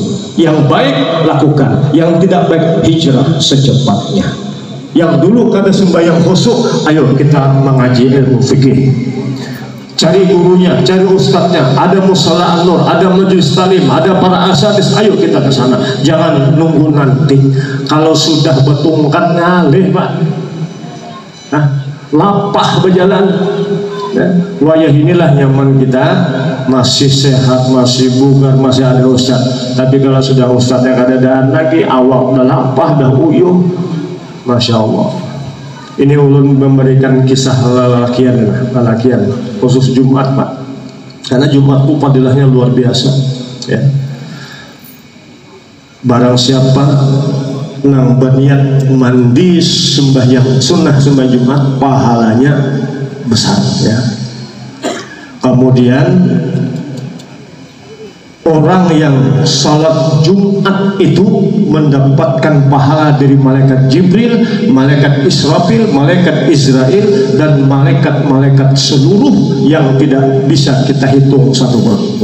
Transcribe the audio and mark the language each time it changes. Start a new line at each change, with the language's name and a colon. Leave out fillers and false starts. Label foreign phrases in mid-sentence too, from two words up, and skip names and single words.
Indonesian: Yang baik lakukan, yang tidak baik hijrah secepatnya. Yang dulu kada sembahyang khusyuk, ayo kita mengaji ilmu fikih. Cari gurunya, cari ustadznya. Ada musala an-nur, ada majelis talim, ada para asatidz. Ayo kita ke sana. Jangan nunggu nanti. Kalau sudah betungkan ngalih, Pak. Nah, lapah berjalan. Wayah inilah nyaman kita, masih sehat, masih bugar, masih ada ustadz. Tapi kalau sudah ustadznya kada ada lagi,
Banjar: awak dah lapah, dah uyuh.
Arabic: ما شاء الله.
Indonesian: Ini ulun memberikan kisah lalakian khusus Jumat, Pak, karena Jumat itu fadilahnya luar biasa ya. Barang siapa nang berniat mandi sembahyang sunnah sembahyang Jumat, pahalanya besar ya. Kemudian orang yang salat Jumat itu mendapatkan pahala dari malaikat Jibril, malaikat Israfil, malaikat Israel, dan malaikat-malaikat seluruh yang tidak bisa kita hitung satu persatu.